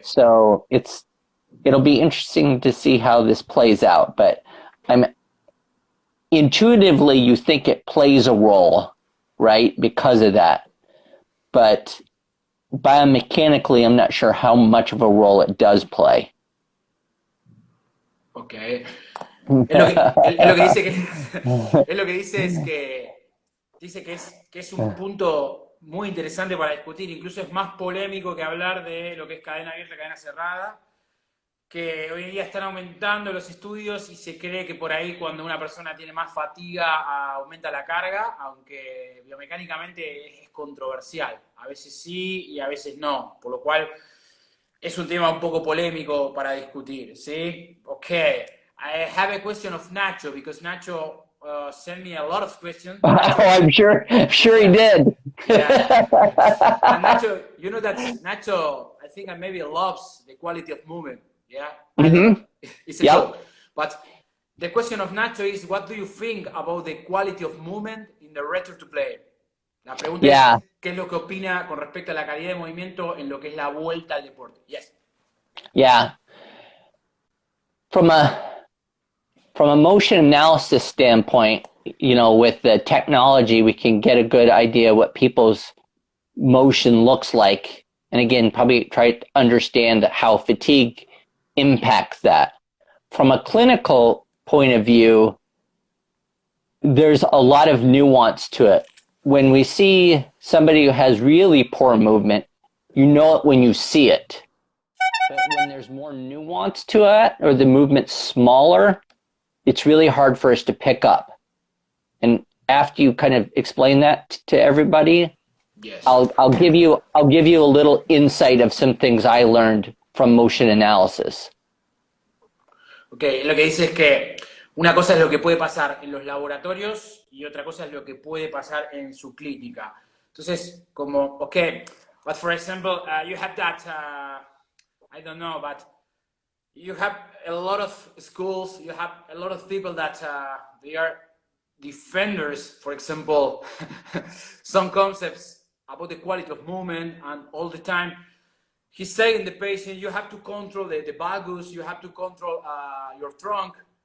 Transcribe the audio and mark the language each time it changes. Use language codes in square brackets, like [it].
[en] So it'll be interesting to see how this plays out. But intuitively, you think it plays a role, right, because of that. But biomechanically, I'm not sure how much of a role it does play. Okay. [es] Él lo que dice él lo que dice es que dice que es un punto muy interesante para discutir, incluso es más polémico que hablar de lo que es cadena abierta, cadena cerrada, que hoy en día están aumentando los estudios y se cree que por ahí cuando una persona tiene más fatiga aumenta la carga, aunque biomecánicamente es controversial. A veces sí y a veces no, por lo cual es un tema un poco polémico para discutir, ¿sí? [en] Okay, I have a question of Nacho, because Nacho sent me a lot of questions. Nacho, I'm sure he did. yeah. And Nacho, you know that Nacho, I think maybe loves the quality of movement. Yeah, I don't know. It's a joke. But the question of Nacho is, what do you think about the quality of movement in the return to play? [es] La pregunta es, ¿qué es lo que opina con respecto a la calidad de movimiento en lo que es la vuelta al deporte? [en] Yes. Yeah. From a motion analysis standpoint, with the technology, we can get a good idea what people's motion looks like. And again, probably try to understand how fatigue impacts that. From a clinical point of view, there's a lot of nuance to it. When we see somebody who has really poor movement, you know it when you see it. But when there's more nuance to it, or the movement's smaller, it's really hard for us to pick up. And after you kind of explain that to everybody, yes. I'll give you a little insight of some things I learned from motion analysis. [es] Okay, lo que dice es que una cosa es lo que puede pasar en los laboratorios y otra cosa es lo que puede pasar en su clínica. Entonces, como, [en] okay, but for example, you have that, I don't know, but you have a lot of schools, you have a lot of people that they are defenders, for example, some concepts about the quality of movement, and all the time he's saying the patient, you have to control the valgus, you have to control your trunk.